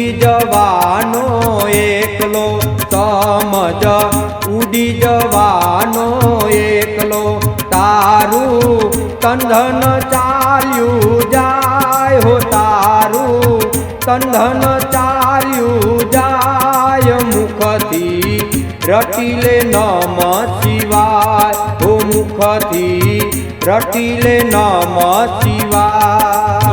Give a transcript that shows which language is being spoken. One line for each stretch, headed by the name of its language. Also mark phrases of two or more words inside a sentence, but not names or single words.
Gujarati: જવાનો એકલો સમજ ઉડી જવાનો એકલો તારૂ તંધન ચાલ્યૂ જાય હો તારૂ તંધન ચાલ્યૂ જાય મુખથી રટીલે
Sanskrit: नमः शिवाय
Gujarati: હો મુખથી રટીલે
Sanskrit: नमः शिवाय